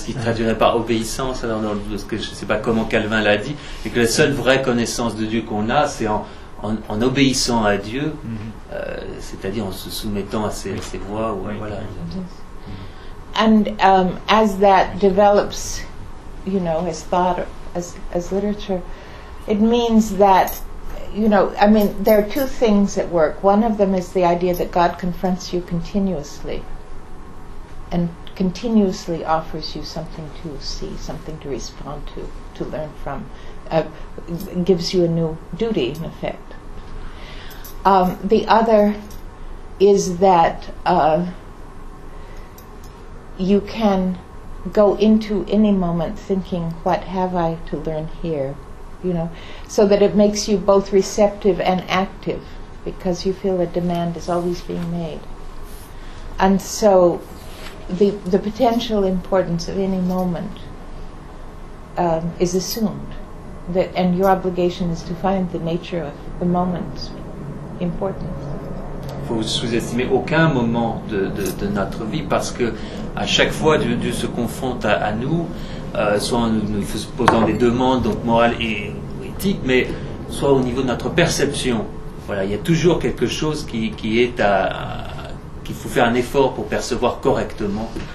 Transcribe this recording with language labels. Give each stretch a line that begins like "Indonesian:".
French: Ce qui traduirait par obéissance, alors parce que je ne sais pas comment Calvin l'a dit, et que la seule vraie connaissance de Dieu qu'on a, c'est en obéissant à Dieu, c'est-à-dire en se soumettant à ses voies. Ouais, oui. Voilà. Yes.
English: And as that develops, you know, as thought, as literature, it means that, you know, I mean, there are two things at work. One of them is the idea that God confronts you continuously and continuously offers you something to see, something to respond to learn from, gives you a new duty, in effect. The other is that you can go into any moment thinking, what have I to learn here? You know, so that it makes you both receptive and active because you feel a demand is always being made. And so the potential importance of any moment is assumed, that, and your obligation is to find the nature of the moment's importance.
French: Il faut sous-estimer aucun moment de notre vie parce que à chaque fois Dieu se confronte à nous, soit en nous posant des demandes donc morales et éthiques, mais soit au niveau de notre perception. Voilà, il y a toujours quelque chose qui est à qu'il faut faire un effort pour percevoir correctement.